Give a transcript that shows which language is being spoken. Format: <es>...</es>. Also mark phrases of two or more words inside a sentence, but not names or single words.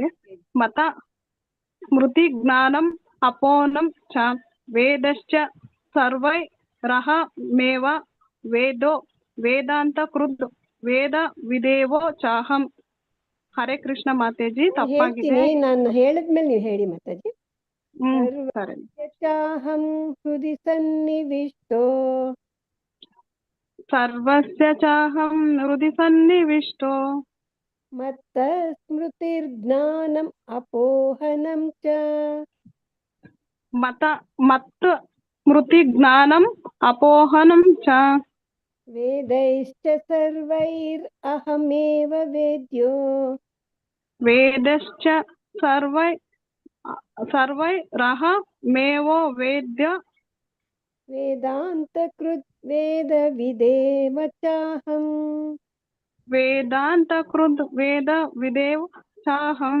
<sa>ಮತ ಸ್ಮೃತಿ ಜ್ಞಾನಂ ಅಪೋನಂ ಚ ವೇದಶ್ಚ ಸರ್ವೈ ರಹ ಮೇವ ವೇದೋ ವೇದಾಂತ ಕೃದ್ ವೇದ ವಿದೇವೋ ಚಾಹಂ. ಹರೇ ಕೃಷ್ಣ</sa> <kn>ಮಾತಾಜಿ, ತಪ್ಪಾಗಿದೆ. ಹೇಳ್ತೀನಿ, ನಾನು ಹೇಳಿದ್ಮೇಲೆ ನೀವು ಹೇಳಿ ಮಾತಾಜಿ. ಸರಿ.</kn> <sa>ಚಾಹಂ ಹೃದಯ ಸನ್ನಿವಿಷ್ಟೋ ಸರ್ವಸ್ಯ ಚಾಹಂ ಹೃದಯ ಸನ್ನಿವಿಷ್ಟೋ ಮತ್ತ ಸ್ಮೃತಿರ್ಜ್ಞಾನಂ ಅಪೋಹನಂ ಚ ಮತ್ ಸ್ಮೃತಿ ಜ್ಞಾನಂ ಅಪೋಹನಂ ಚ ವೇದೈಶ್ಚ ಸರ್ವೈರ್ ಅಹಮೇವ ವೇದ್ಯೋ ವೇದಶ್ಚ ಸರ್ವೈ ರಹ ಮೇವೋ ವೇದ್ಯ ವೇದಾಂತ ಕೃತ್ ವೇದ ವಿದೇವ ಚಾಹಂ. ವೇದಾಂತ ಕೃದ್ ವೇದ ವಿದೇವ ಚಾಹಂ.</sa>